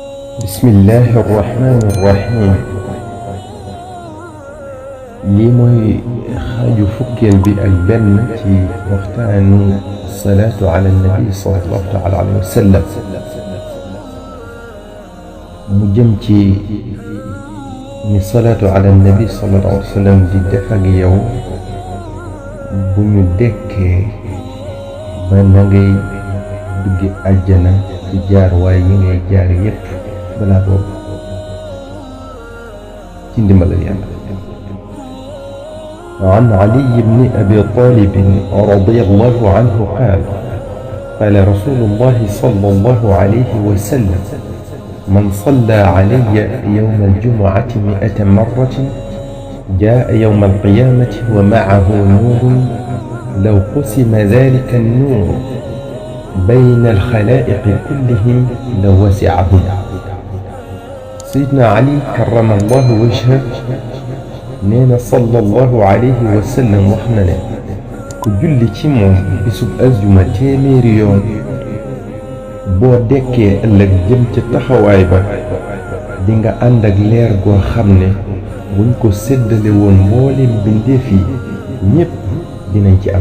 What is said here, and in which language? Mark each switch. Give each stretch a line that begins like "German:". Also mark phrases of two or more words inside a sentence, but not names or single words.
Arabic: بسم الله الرحمن الرحيم.
Wolof: lii mooy xaaju fukkeel bi ak benn ci waxtaanu
Arabic: الصلاة على النبي صلى الله تعالى عليه وسلم
Wolof: mu jëm ci ni
Arabic: الصلاة على النبي صلى الله عليه وسلم
Wolof: di def ak yow bu ñu dekkee ba na ngay duggi àjjana ci jaar waay yi ngay jaar yépp balaa boobu ci ndimbalal yàlla.
Arabic: عن علي بن أبي طالب رضي الله عنه قال رسول الله صلى الله عليه وسلم من صلى علي يوم الجمعة 100 مرة جاء يوم القيامة ومعه نور لو قسم ذلك النور بين الخلائق كلهم لوسعهم. سيدنا علي كرم الله وجهه
Wolof: neena
Arabic: صلى الله عليه وسلم
Wolof: wax na ne ku julli ci moom bisub aljuma téeméeri yoon boo dekkee ëllëg jëm ca taxawaay ba di nga ànd ak leer goo xam ne buñ ko séddale woon mbooleem bindeef yi ñépp dinañ ci am.